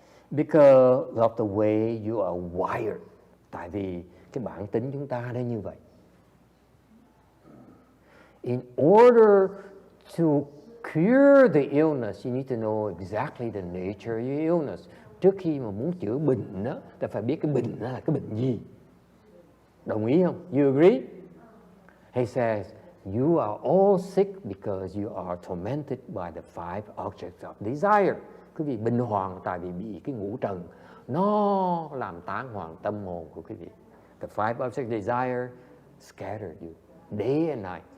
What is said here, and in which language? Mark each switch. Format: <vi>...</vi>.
<en>Because of the way you are wired.</en> <vi>Tại vì cái bản tính chúng ta nó như vậy.</vi> <en>In order to cure the illness, you need to know exactly the nature of your illness.</en> <vi>Trước khi mà muốn chữa bệnh đó, ta phải biết cái bệnh đó là cái bệnh gì. Đồng ý không?</vi> <en>You agree? He says, you are all sick because you are tormented by the five objects of desire.</en> <vi>Quý vị bệnh hoạn tại vì bị cái ngũ trần nó làm tán hoạn tâm hồn của quý vị.</vi> <en>The five objects of desire scattered you day and night.</en>